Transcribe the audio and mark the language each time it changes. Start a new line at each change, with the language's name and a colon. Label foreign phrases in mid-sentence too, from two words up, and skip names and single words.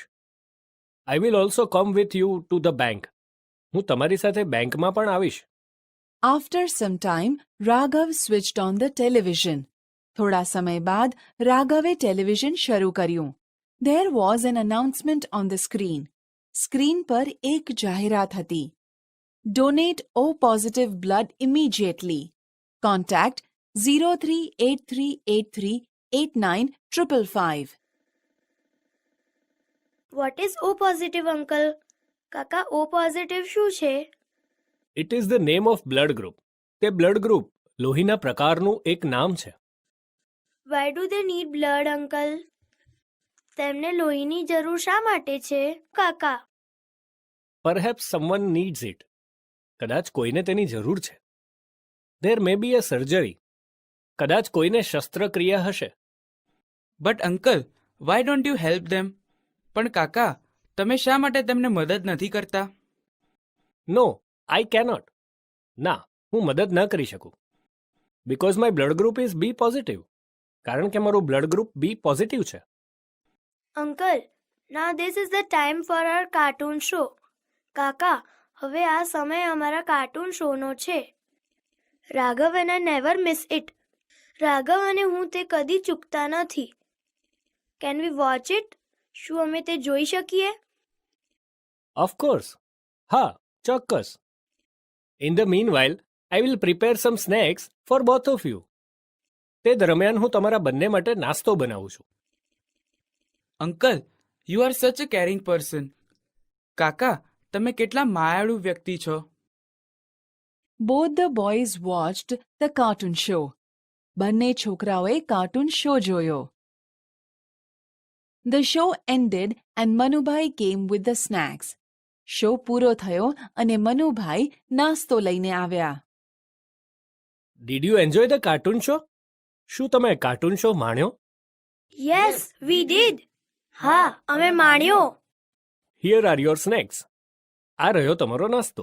English: I will also come with you to the bank.
Gujarati: હું તમારી સાથે બેંકમાં પણ આવીશ.
English: After some time, Raghav switched on the television.
Gujarati: થોડા સમય બાદ રાઘવે ટેલિવિઝન શરૂ કર્યું.
English: There was an announcement on the screen.
Gujarati: સ્ક્રીન પર એક જાહેરાત હતી.
English: Donate O positive blood immediately. Contact 0383838955. What is O positive uncle?
Gujarati: કાકા O positive શું છે?
English: It is the name of blood group.
Gujarati: તે
English: blood group
Gujarati: લોહીના પ્રકારનું એક નામ છે.
English: Why do they need blood uncle?
Gujarati: તેમને લોહીની જરૂર શા માટે છે કાકા?
English: perhaps someone needs it.
Gujarati: કદાચ કોઈને તેની જરૂર છે.
English: there may be a surgery.
Gujarati: કદાચ કોઈને શસ્ત્રક્રિયા હશે.
English: But uncle, why don't you help them?
Gujarati: પણ કાકા, તમે શા માટે તેમને મદદ નથી કરતા?
English: No, I cannot.
Gujarati: ના, હું મદદ ન કરી શકું.
English: because my blood group is B positive.
Gujarati: કારણ કે મારું
English: blood group B positive
Gujarati: છે.
English: Uncle, now this is the time for our cartoon show.
Gujarati: કાકા, હવે આ સમય અમારા કાર્ટૂન શોનો છે.
English: રાઘવ and I never miss it.
Gujarati: રાઘવ અને હું તે કદી ચૂકતા નથી.
English: Can we watch it?
Gujarati: શું અમે તે જોઈ શકીએ?
English: of course.
Gujarati: હા, ચોક્કસ.
English: in the meanwhile I will prepare some snacks for both of you.
Gujarati: તે દરમિયાન હું તમારા બંને માટે નાસ્તો બનાવું છું.
English: Uncle, you are such a caring person.
Gujarati: કાકા, તમે કેટલા માયાળુ વ્યક્તિ છો.
English: Both the boys watched the cartoon show.
Gujarati: બંને છોકરાઓએ
English: cartoon show
Gujarati: જોયો.
English: The show ended and Manubai came with the snacks.
Gujarati: શો પૂરો થયો અને મનુભાઈ નાસ્તો લઈને આવ્યા.
English: Did you enjoy the cartoon show?
Gujarati: શું તમે
English: cartoon show
Gujarati: માણ્યો?
English: Yes, we did.
Gujarati: હા, અમે માણ્યો.
English: here are your snacks.
Gujarati: આ રહ્યો તમારો નાસ્તો.